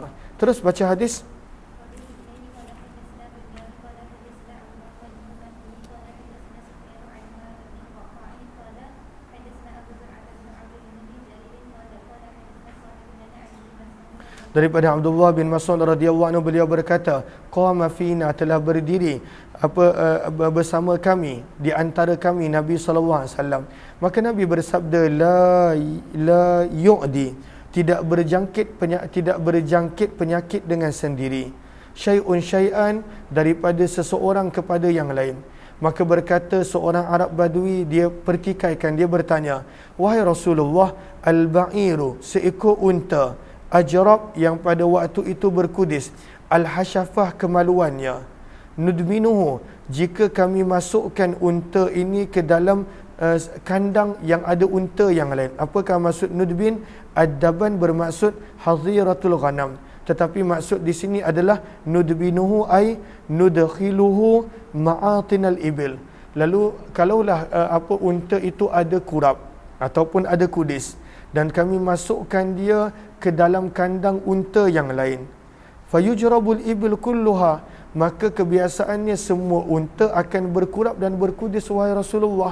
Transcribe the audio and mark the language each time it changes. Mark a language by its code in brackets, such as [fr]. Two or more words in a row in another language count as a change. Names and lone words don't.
[ms] Terus baca hadis. Daripada Abdullah bin Mas'ud [ar] رضي الله عنه, [ms] beliau berkata, [ar] قام فينا, [ms] telah berdiri bersama kami, di antara kami Nabi SAW. Maka Nabi bersabda, [ar] لا يعدي, [ms] tidak berjangkit penyakit dengan sendiri, [ar] شيء شيئا, [ms] daripada seseorang kepada yang lain. Maka berkata seorang Arab Badui, dia pertikaikan, dia bertanya, wahai Rasulullah, al-ba'iru, seekor unta, ajrab, yang pada waktu itu berkudis, al-hasyafah, kemaluannya, nudminuhu, jika kami masukkan unta ini ke dalam kandang yang ada unta yang lain. Apakah maksud nudbin? Ad-daban bermaksud [ar] حظيرة الغنم, [ms] tetapi maksud di sini adalah [ar] ندبنه أي ندخله معطن الإبل. [ms] Lalu kalaulah unta itu ada kurap ataupun ada kudis dan kami masukkan dia ke dalam kandang unta yang lain, [ar] فيجرب الإبل كلها, [ms] maka kebiasaannya semua unta akan berkurap dan berkudis, wahai Rasulullah.